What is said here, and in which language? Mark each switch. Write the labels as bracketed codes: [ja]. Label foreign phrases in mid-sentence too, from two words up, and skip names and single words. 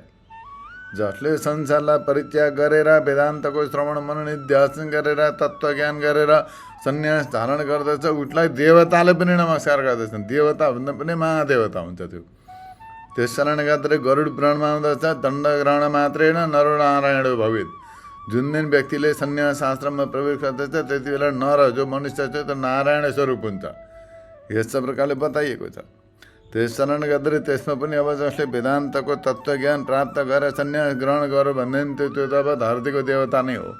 [ne] जसले संसारलाई परित्याग गरेर वेदान्तको श्रवण मनन निध्यासन गरेर तत्त्वज्ञान गरेर सन्यास धारण गर्दछ उसलाई देवताले पनि नमस्कार गर्दछन्। देवता भन्दा पनि महादेवता हुन्छ त्यो। त्यस कारणले गर्दा गरुड पुराणमा आउँदछ, [sa] दण्डग्रहण मात्रेण नरो नारायण भवेत्। [ne] जुन दिन व्यक्तिले सन्यास आश्रममा प्रवेश गर्दछ त्यति बेला नर जो मनुष्य छ त्यो नारायण स्वरूप हुन्छ। यस्तो प्रकारले बताइएको छ। त्यस कारणले गर्दा त्यसमा पनि अब जसले वेदान्तको तत्त्वज्ञान प्राप्त गरेर सन्यास ग्रहण गर्यो भनेदेखि त्यो त अब धरतीको देवता नै हो।